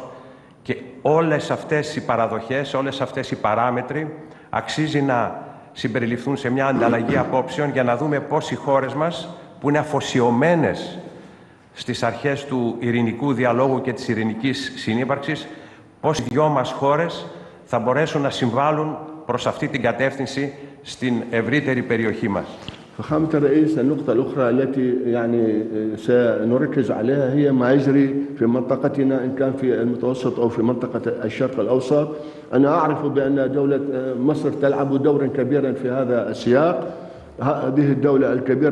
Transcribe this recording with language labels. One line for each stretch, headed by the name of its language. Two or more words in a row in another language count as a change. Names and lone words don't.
Greek: Και όλες αυτές οι παραδοχές, όλες αυτές οι παράμετροι αξίζει να συμπεριληφθούν σε μια ανταλλαγή απόψεων για να δούμε πώς οι χώρες μας, που είναι αφοσιωμένες στις αρχές του ειρηνικού διαλόγου και της ειρηνικής συνύπαρξης, πώς οι δυο μας χώρες θα μπορέσουν να συμβάλλουν προς αυτή την κατεύθυνση στην ευρύτερη περιοχή μας.
Arabic: فخامة الرئيس، النقطة الأخرى التي يعني سنركز عليها هي ما يجري في منطقتنا إن كان في المتوسط أو في منطقة الشرق الأوسط. أنا أعرف بأن دولة مصر تلعب دورا كبيرا في هذا السياق، هذه الدولة الكبيرة